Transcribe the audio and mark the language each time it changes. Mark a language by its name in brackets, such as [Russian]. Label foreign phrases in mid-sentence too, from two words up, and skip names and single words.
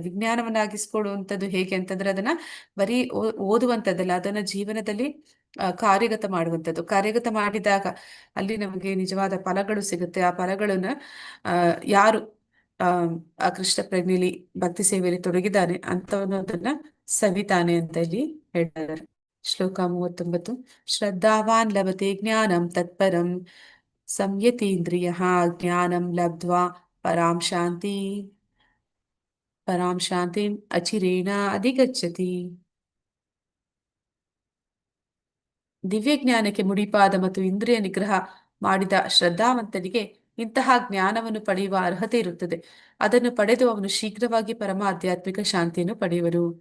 [Kannada] ವಿಜ್ಞಾನವನ್ನಾಗಿಸ್ಕೊಡುವಂಥದ್ದು ಹೇಗೆ ಅಂತಂದ್ರೆ ಅದನ್ನ ಬರೀ ಓದುವಂಥದ್ದಲ್ಲ, ಅದನ್ನ ಜೀವನದಲ್ಲಿ ಕಾರ್ಯಗತ ಮಾಡುವಂಥದ್ದು. ಕಾರ್ಯಗತ ಮಾಡಿದಾಗ ಅಲ್ಲಿ ನಮಗೆ ನಿಜವಾದ ಫಲಗಳು ಸಿಗುತ್ತೆ. ಆ ಫಲಗಳನ್ನ ಯಾರು ಆ ಕೃಷ್ಣ ಪ್ರಜ್ಞೆಯಲ್ಲಿ ಭಕ್ತಿ ಸೇವೆಯಲ್ಲಿ ತೊಡಗಿದ್ದಾನೆ ಅಂತವನು ಅದನ್ನ ಸವಿತಾನೆ ಅಂತ ಇಲ್ಲಿ ಹೇಳ್ತಾರೆ. ಶ್ಲೋಕ 39. [Sanskrit] ಶ್ರದ್ಧಾವಾನ್ ಲಭತೆ ಜ್ಞಾನಂ ತತ್ಪರಂ ಸಂಯತೀಂದ್ರಿಯ ಜ್ಞಾನಂ ಲಬ್ಧ್ವಾ ಪರಾಂ ಶಾಂತಿಂ ಅಚಿರೇಣ ಅಧಿಗಚ್ಚತಿ. [Kannada] ದಿವ್ಯ ಜ್ಞಾನಕ್ಕೆ ಮುಡಿಪಾದ ಮತ್ತು ಇಂದ್ರಿಯ ನಿಗ್ರಹ ಮಾಡಿದ ಶ್ರದ್ಧಾವಂತನಿಗೆ ಇಂತಹ ಜ್ಞಾನವನ್ನು ಪಡೆಯುವ ಅರ್ಹತೆ ಇರುತ್ತದೆ. ಅದನ್ನು ಪಡೆದು ಅವನು ಶೀಘ್ರವಾಗಿ ಪರಮ ಆಧ್ಯಾತ್ಮಿಕ ಶಾಂತಿಯನ್ನು ಪಡೆಯುವರು.